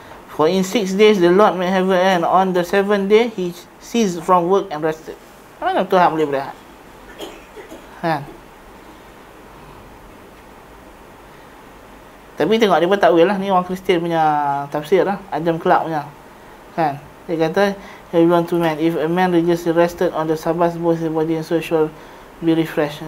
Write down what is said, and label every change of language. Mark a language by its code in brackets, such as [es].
[en] For in 6 days the Lord made heaven and on the 7th day he ceased from work and rested. [ms] Mana Tuhan boleh berehat? Kan? Tapi tengok dia pun takwil lah. Ni orang Kristian punya tafsir lah. Adam Clark punya. Kan? Dia kata, [en] everyone to man. If a man religiously rested on the Sabbath, both his body and soul shall be refreshed.